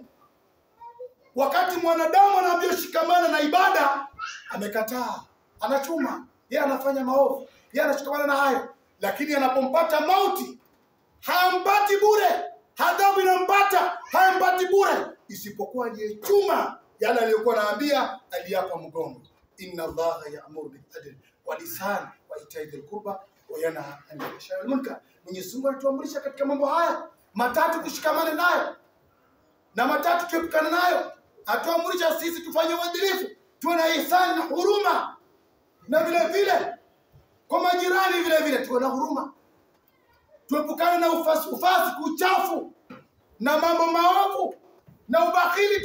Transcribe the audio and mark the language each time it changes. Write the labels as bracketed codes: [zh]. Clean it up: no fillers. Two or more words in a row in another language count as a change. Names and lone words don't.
[sw] Wakati mwanadamu anavyoshikamana na ibada, amekataa, anachuma, yeye anafanya maovu, yeye anashikamana na hayo, lakini anapompata mauti hampati bure, adhabu inampata hampati bure, isipokuwa aliyechuma yale aliyokuwa anaambia, aliyapa mgongo. [ar] إن الله يأمر بالعدل والإحسان وإيتاء ذي القربى وينهى عن الفحشاء والمنكر. [sw] Mwenyezi Mungu anatuamrisha katika mambo haya matatu kushikamana nayo, na matatu tuepukana nayo. Atuamrisha sisi tufanye uadilifu, tuwe na ihsan na huruma, na vile vile kwa majirani vile vile tuwe na huruma, tuepukane na ufasi, uchafu na mambo maovu na ubakhili.